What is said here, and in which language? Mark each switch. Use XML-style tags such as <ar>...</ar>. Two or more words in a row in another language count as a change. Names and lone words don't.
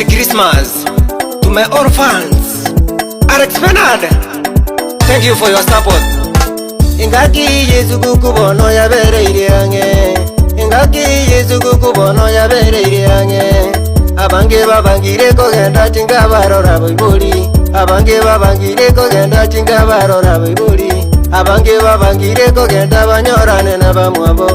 <en>Christmas to my orphans. Alex Bernard, thank you for your support.</en> <guz>Ingaki Yesu kukubono ya bere iriange. Ingaki Yesu kukubono ya bere iriange. Abange babangire kogenda chinga barora boibuli. Abange babangire kogenda chinga barora boibuli. Abange babangire kogenda banyorane na bamwabo.</guz>